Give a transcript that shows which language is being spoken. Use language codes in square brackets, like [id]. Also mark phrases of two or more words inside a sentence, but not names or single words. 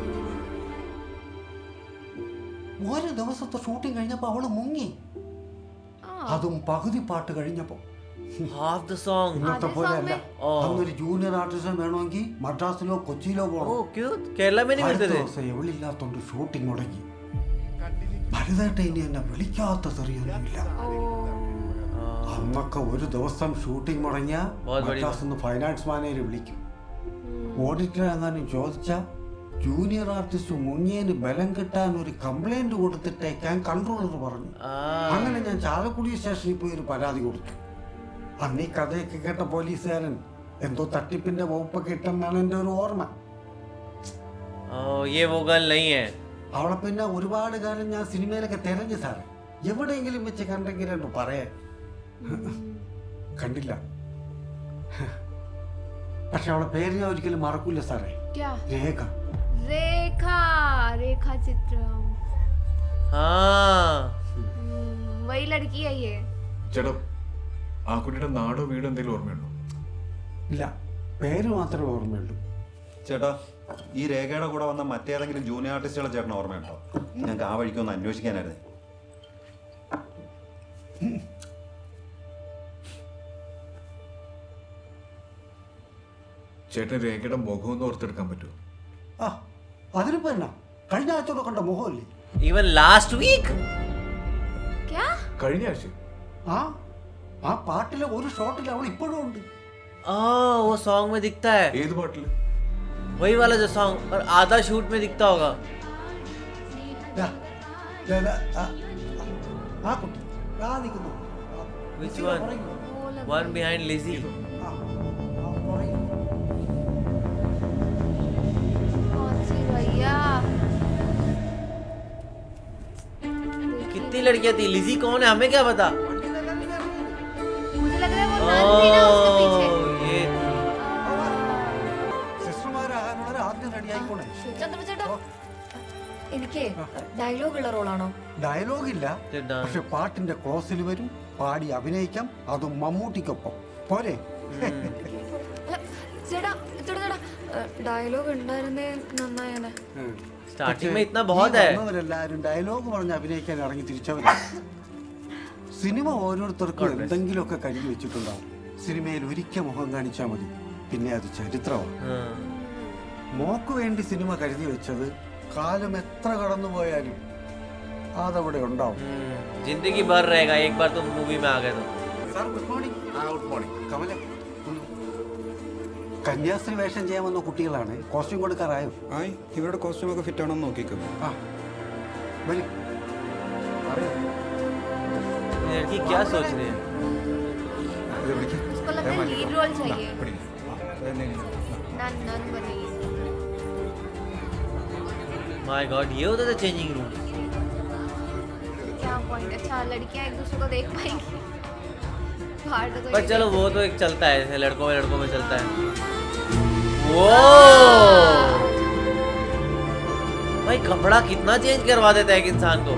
[ml] ഒരു ദിവസത്തെ ഷൂട്ടിംഗ് കഴിഞ്ഞപ്പോൾ അവള് മുങ്ങി. [hi] हाँ, [ml] അതും പകുതി പാട്ട് കഴിഞ്ഞപ്പോൾ. [en] half the song. [ml] ഇന്നത്തെ പോലെയല്ല. ഓ. അന്നൊരു [en] junior artist [ml] വേണമെങ്കിൽ മദ്രാസിലോ കൊച്ചിയിലോ ओ പോകണം. [hi] क्यों केरला में नहीं [ml] അടുത്ത [hi] मिलते थे? [ml] ദിവസം ഇവളില്ലാത്തോണ്ട് ഷൂട്ടിംഗ് മുടങ്ങി. ഭരതേട്ട ഇനി എന്നെ വിളിക്കാത്ത തെറിയൊന്നുമില്ല. അന്നൊക്കെ ഒരു ദിവസം ഷൂട്ടിംഗ് മുടങ്ങിയ [hi] बहुत बड़ी [ml] മദ്രാസിൽ നിന്ന് [en] finance manager [ml] വിളിക്കും. ഓഡിറ്റർ എങ്ങാനും ചോദിച്ചാൽ [en] junior artist [ml] മുങ്ങിയതിന് ബലം കിട്ടാൻ ഒരു കംപ്ലൈന്റ് കൊടുത്തിട്ടേക്കാൻ കൺട്രോളർ പറഞ്ഞു. അങ്ങനെ ഞാൻ ചാലക്കുടി സ്റ്റേഷനിൽ പോയി ഒരു പരാതി കൊടുത്തു. അന്ന് ഈ കഥയൊക്കെ കേട്ട പോലീസുകാരൻ എന്തോ തട്ടിപ്പിന്റെ വകുപ്പൊക്കെ ഇട്ടെന്നാണ് എൻ്റെ ഒരു ഓർമ്മ. [hi] ओ ये वो गल नहीं है। [ml] അവളെ പിന്നെ ഒരുപാട് കാലം ഞാൻ സിനിമയിലൊക്കെ തിരഞ്ഞു സാറേ. എവിടെയെങ്കിലും വെച്ച് കണ്ടെങ്കിലെന്ന് പറയാൻ കണ്ടില്ല. പക്ഷെ അവളെ പേര് ഞാൻ ഒരിക്കലും മറക്കൂല സാറേ. [hi] क्या? [ml] രേഖ. [hi] रेखा, रेखा चित्रम। हाँ वही लड़की है ये। [ml] ചേട്ടാ ആ കുട്ടിയുടെ നാടോ വീടോ എന്തെങ്കിലും ഓർമ്മയുണ്ടോ? ഇല്ല, പേര് മാത്രമേ ഓർമ്മയുള്ളൂ. ചേട്ടാ, ഈ രേഖയുടെ കൂടെ വന്ന മറ്റേതെങ്കിലും ജൂനിയർ ആർട്ടിസ്റ്റുകളെ ചേട്ടന് ഓർമ്മയുണ്ടോ? ഞങ്ങൾക്ക് ആ വഴിക്കൊന്ന് അന്വേഷിക്കാനായിരുന്നു. ചേട്ടൻ രേഖയുടെ മുഖം ഒന്ന് ഓർത്തെടുക്കാൻ പറ്റുമോ? ആ, അതിനിപ്പോ എന്നാ, കഴിഞ്ഞ ആഴ്ചയോടെ കണ്ട മുഖമല്ലേ? [en] even last week. [hi] क्या? [ml] കഴിഞ്ഞ ആഴ്ച ആ ആ പാട്ടിലെ ഒരു ഷോട്ടിൽ അവൾ ഇപ്പോഴും ഉണ്ട്. [hi] वो सॉन्ग में दिखता है, [ml] ഏത് പാട്ടില്? [hi] वही वाला जो सॉन्ग और आधा शूट में दिखता होगा। [ml] ദാ, ദാ, ദാ, ആ കുട്ടി ആ നിൽക്കുന്നു. [en] Which one? [hi] वो लग [en] One behind Lizzie। [hi] कौन सी भैया? कितनी लड़कियां थी? लिजी कौन है हमें क्या पता? मुझे लग रहा है वो नन थी ना उसके पीछे। ये [ml] സിസ്റ്റർമാരാകാനുള്ള ആദ്യം റെഡിയായിക്കോണേ. ചന്ദ്രചേട്ടാ, എനിക്ക് ഡയലോഗ് ഉള്ള റോളാണോ? ഡയലോഗില്ല, [hi] थी डांस। [ml] പക്ഷെ പാട്ടിന്റെ ക്ലോസിൽ വരും, പാടി അഭിനയിക്കാം. അതും മമ്മൂട്ടിക്കൊപ്പം പോരെ. അല്ല, ചേട്ടാ ചേട്ടാ ഡയലോഗ് ഉണ്ടായിരുന്നേ നന്നായേനെ. [hi] स्टार्टिंग में इतना बहुत है। [ml] വന്നവരെല്ലാരും ഡയലോഗ് പറഞ്ഞ് അഭിനയിക്കാൻ ഇറങ്ങി തിരിച്ചവരാ. സിനിമ ഓരോരുത്തർക്കും എന്തെങ്കിലുമൊക്കെ കരുതി വെച്ചിട്ടുണ്ടാവും. സിനിമയിൽ ഒരിക്കൽ മുഖം കാണിച്ചാൽ മതി, പിന്നെ അത് ചരിത്രമാണ്. [hi] हाँ। [ml] മോക്ക് വേണ്ടി സിനിമ കരുതി വെച്ചത് കാലം എത്ര കടന്നുപോയാലും അതവിടെ ഉണ്ടാവും. [hi] जिंदगी भर रहेगा, एक बार तुम मूवी में आ गए तो। [en] Sir good morning. Good morning. [ml] കമല, കന്യാസ്ത്രീ വേഷം ചെയ്യാൻ വന്ന കുട്ടികളാണ്. കോസ്റ്റ്യൂം കൊടുക്കാറായോ? ആയി, ഇവരുടെ കോസ്റ്റ്യൂമൊക്കെ ഫിറ്റ് ആണോ നോക്കിക്കോ. ആ വരും. [hi] ये लड़की क्या सोच रही है? [ml] ഇത് പിടിക്ക്. [hi] उसको लगता है लीड रोल चाहिए। [ml] പിടിക്ക്. [hi] नन नन बनेगी। [en] my God, [hi] ये होता था [en] changing room. [hi] क्या पॉइंट? अच्छा, लड़कियां एक दूसरे को देख पाएंगी। बाहर तो कोई पर चलो वो तो एक चलता है, जैसे लड़कों में चलता है। वो भाई कपड़ा कितना चेंज करवा देता है एक इंसान को।